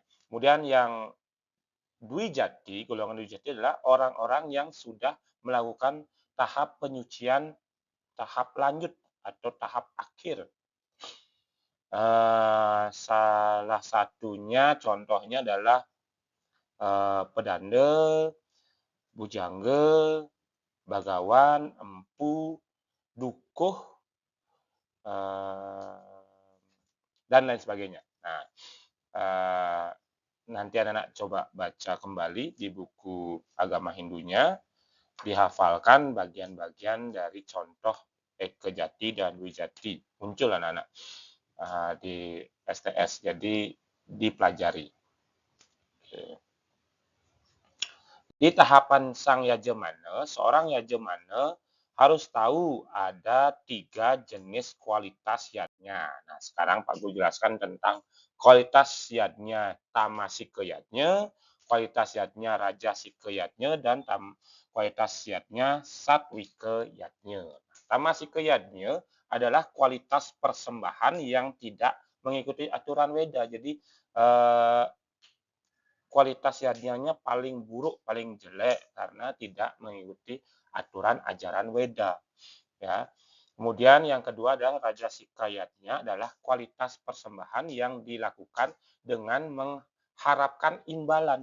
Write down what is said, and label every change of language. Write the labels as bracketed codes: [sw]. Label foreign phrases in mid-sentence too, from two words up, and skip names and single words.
[id] Kemudian yang dwijati, golongan dwijati adalah orang-orang yang sudah melakukan tahap penyucian tahap lanjut atau tahap akhir. Salah satunya contohnya adalah pedanda, bujangga, bagawan, empu, dukuh, dan lain sebagainya. Nah, nanti anak-anak coba baca kembali di buku agama Hindunya, dihafalkan bagian-bagian dari contoh ekejati dan dwijati. Muncul anak-anak di STS, jadi dipelajari. Di tahapan sang yajemana, seorang yajemana harus tahu ada 3 jenis kualitas yadnya. Nah, sekarang Pak Guru jelaskan tentang kualitas yadnya tamasika yadnya, kualitas yadnya rajasika yadnya, dan kualitas yadnya satwika yadnya. Tamasika yadnya adalah kualitas persembahan yang tidak mengikuti aturan Weda. Jadi kualitas yadnya paling buruk, paling jelek karena tidak mengikuti aturan ajaran Weda. Ya. Kemudian yang kedua adalah rajasika yadnya adalah kualitas persembahan yang dilakukan dengan mengharapkan imbalan.